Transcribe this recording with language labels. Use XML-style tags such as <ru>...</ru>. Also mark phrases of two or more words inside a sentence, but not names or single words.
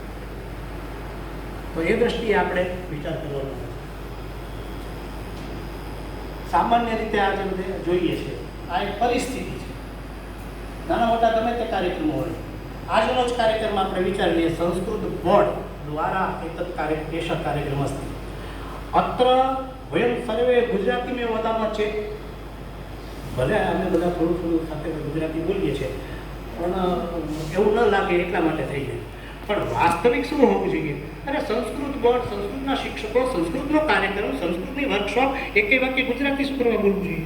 <gu>તો એ દ્રષ્ટિએ આપણે વિચાર કરવાનો. સામાન્ય રીતે આજે બધે જોઈએ છે, આ એક પરિસ્થિતિ છે. નાના મોટા ગમે તે કાર્યક્રમો હોય, આજનો જ કાર્યક્રમ આપણે વિચારી લઈએ. સંસ્કૃત બોર્ડ દ્વારા</gu> <sa>एतत् कार्यक्रम अस्ति. अत्र वयं सर्वे गुजरातीमेव वदामः चेत्</sa> <gu>ભલે અમે બધા થોડું થોડું સાથે ગુજરાતી બોલીએ છીએ, પણ એવું ન લાગે એટલા માટે થઈ જાય. પણ વાસ્તવિક શું હોવું જોઈએ? અરે સંસ્કૃત બોર્ડ, સંસ્કૃતના શિક્ષકો, સંસ્કૃતનો કાર્યક્રમ, સંસ્કૃતની વર્કશોપ, એકે વાક્ય ગુજરાતી શું કરવા બોલવું જોઈએ?</gu>